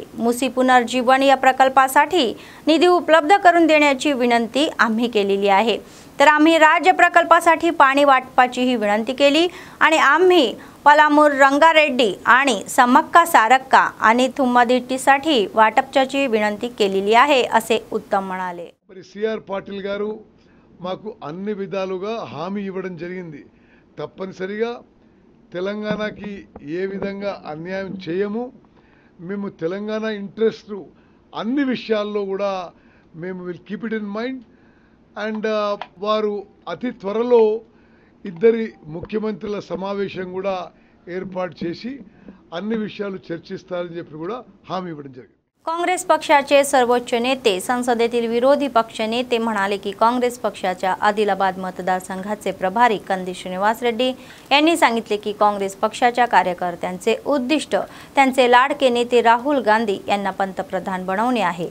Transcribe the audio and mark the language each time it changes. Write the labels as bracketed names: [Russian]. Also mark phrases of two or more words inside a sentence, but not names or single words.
[Marathi] मुसी पुनर्जीवन या प्रकल्पासाठी निधी उपलब्ध करून देण्याची विनंती आम्ही केलेली आहे। तर आम्ही राज्य प्रकल्पासाठी पाणी वाटपाची ही विनंती केली आणि आम्ही पलामूर, रंगारेड्डी आणि समक्का सारक्का आणि थुम्मादिट्टीसाठी वाटपची विनंती केलेली आहे असे उत्तम म्हणाले। [Telugu] CR పాటిల్ గారు మాకు అన్ని విధాలుగా హామీ ఇవ్వడం జరిగింది। తప్పనిసరిగా తెలంగాణకి ఏ విధంగా అన్యాయం చేయము, మేము తెలంగాణ ఇంట్రెస్ట్ అన్ని విషయాల్లో కూడా మేము [English] will keep it in mind and [Telugu] వారు అతి త్వరలో ఇద్దరి ముఖ్యమంత్రుల సమావేశం కూడా ఏర్పాటు చేసి అన్ని విషయాలు చర్చిస్తారని చెప్పి కూడా హామీ ఇవ్వడం జరిగింది। [Marathi] काँग्रेस पक्षाचे सर्वोच्च नेते, संसदेतील विरोधी पक्ष नेते म्हणाले की काँग्रेस पक्षाच्या आदिलाबाद मतदारसंघाचे प्रभारी कंदी श्रीनिवास रेड्डी यांनी सांगितले की काँग्रेस पक्षाच्या कार्यकर्त्यांचे उद्दिष्ट त्यांचे लाडके नेते राहुल गांधी यांना पंतप्रधान बनवणे आहे।